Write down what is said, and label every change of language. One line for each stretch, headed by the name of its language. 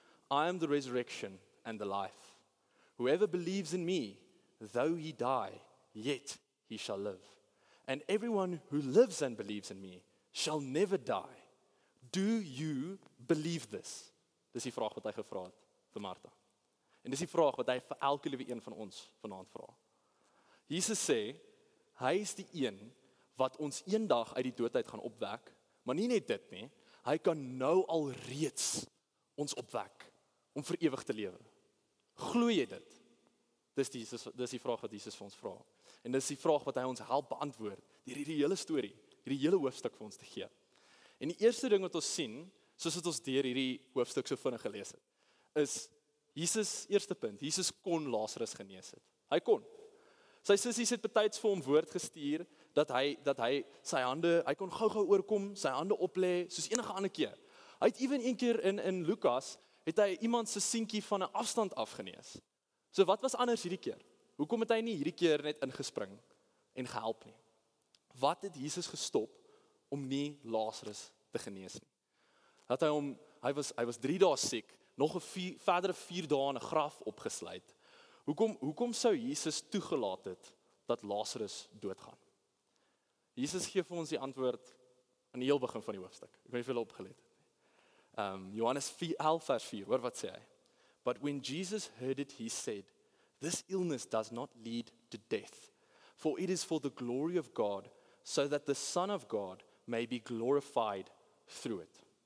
English: I am the resurrection and the life. Whoever believes in me, though he die, yet he shall live. And everyone who lives and believes in me shall never die. Do you believe this?
Afrikaans: Dis die vraag wat hy gevra het vir Martha. En dis die vraag wat hy vir elke liewe een van ons vanaand vra. Jesus sê, hy is die een wat ons eendag uit die dood uit gaan opwek, maar nie net dit nie, hy kan nou al reeds ons opwek om vir ewig te lewe. Glo jy dit? Dis die vraag wat Jesus vir ons vra. En dis die vraag wat hy ons help beantwoord deur hierdie hele storie, hierdie hele hoofstuk vir ons te gee. En die eerste ding wat ons sien, soos wat ons deur hierdie hoofstuk so vinnig gelees het, is Jesus, eerste punt, Jesus kon Lazarus genees het. Hy kon. Sy sissies het betyds vir hom woord gestuur, dat hy sy hande, hy kon gou oorkom, sy hande oplê, soos enige ander keer. Hy het ewen een keer in Lukas, het hy iemand se seentjie van 'n afstand afgenees. So wat was anders hierdie keer? Hoekom het hy nie hierdie keer net ingespring en gehelp nie? Wat het Jesus gestop om nie Lazarus te genees nie? Hy was 3 dae siek, nog 'n verdere 4 dae in 'n graf opgesluit. Hoekom sou Jesus toegelaat het dat Lazarus doodgaan? Jesus gee vir ons die antwoord aan die heel begin van die hoofstuk. Ek weet nie of julle opgelet het. Johannes 11 vers 4, hoor wat sê hy.
English: But when Jesus heard it, he said, this illness does not lead to death, for it is for the glory of God, so that the Son of God may be glorified through it.